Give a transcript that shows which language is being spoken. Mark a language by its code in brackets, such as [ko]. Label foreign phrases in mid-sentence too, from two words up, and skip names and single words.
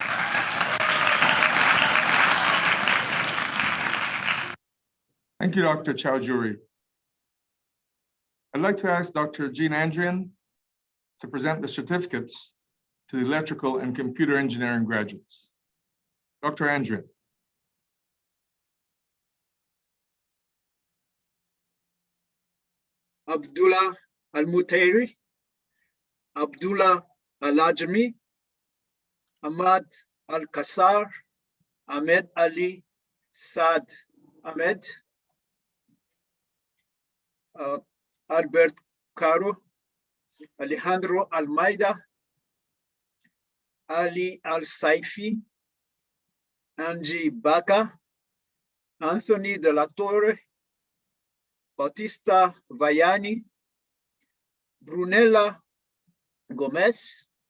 [en] Thank you, Dr. Chowdhury. I'd like to ask Dr. Jean Andrian to present the certificates to the Electrical and Computer Engineering graduates. Dr. Andrian. Abdullah Al-Mutairi, Abdullah Al-Ajmi, Ahmad Al-Kassar, Ahmed Ali Saad Ahmed, Albert Caro, Alejandro Almeida, Ali Al-Saifi, Angie Baca, Anthony De La Torre, Bautista Vaiani, Brunella Gomez,